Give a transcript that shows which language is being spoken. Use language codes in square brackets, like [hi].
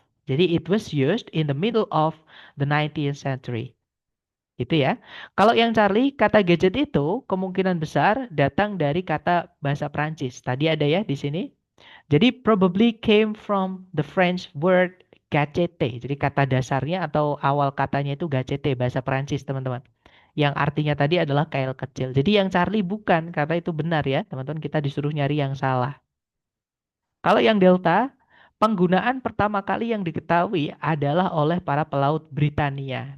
[id] Jadi [en] it was used in the middle of the 19th century. [id] Gitu ya. Kalau yang Charlie, kata gadget itu kemungkinan besar datang dari kata bahasa Prancis. Tadi ada ya di sini. Jadi [en] probably came from the French word gadget. [id] Jadi kata dasarnya atau awal katanya itu gadget, bahasa Prancis, teman-teman. Yang artinya tadi adalah kail kecil. Jadi yang Charlie bukan, kata itu benar ya, teman-teman. Kita disuruh nyari yang salah. Kalau yang Delta, penggunaan pertama kali yang diketahui adalah oleh para pelaut Britania.